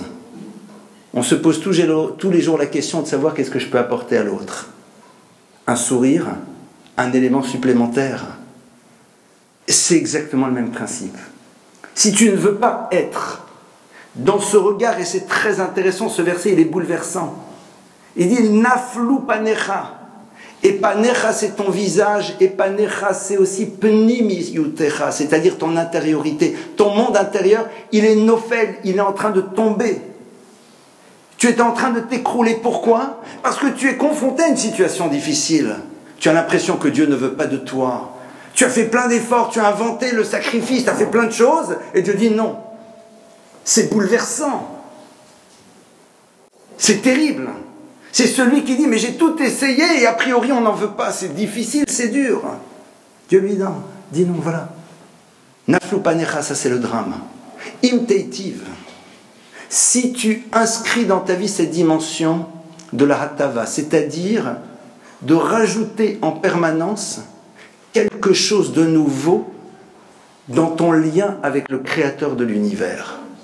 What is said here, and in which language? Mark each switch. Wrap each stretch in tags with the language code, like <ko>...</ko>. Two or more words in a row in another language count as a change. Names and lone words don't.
<fr>On se pose tous les jours la question de savoir qu'est-ce que je peux apporter à l'autre. Un sourire, un élément supplémentaire. C'est exactement le même principe. Si tu ne veux pas être dans ce regard, et c'est très intéressant, ce verset, il est bouleversant. Il dit «</fr> <he>נפלו פניך ».</he> <fr>Et panecha, c'est ton visage, et panecha, c'est aussi</fr> <he>פנימיותך,</he> <fr>c'est-à-dire ton intériorité. Ton monde intérieur, il est nofel, il est en train de tomber. Tu es en train de t'écrouler. Pourquoi? Parce que tu es confronté à une situation difficile. Tu as l'impression que Dieu ne veut pas de toi. Tu as fait plein d'efforts, tu as inventé le sacrifice, tu as fait plein de choses, et Dieu dit non. C'est bouleversant. C'est terrible. C'est celui qui dit, mais j'ai tout essayé et a priori on n'en veut pas, c'est difficile, c'est dur. Dieu lui dit non, voilà.</fr> <he>נפלו פניך,</he> <fr>ça c'est le drame.</fr> <he>אם תיטיב.</he> <fr>Si tu inscris dans ta vie cette dimension de la hatava, c'est-à-dire de rajouter en permanence quelque chose de nouveau dans ton lien avec le Créateur de l'univers.</fr>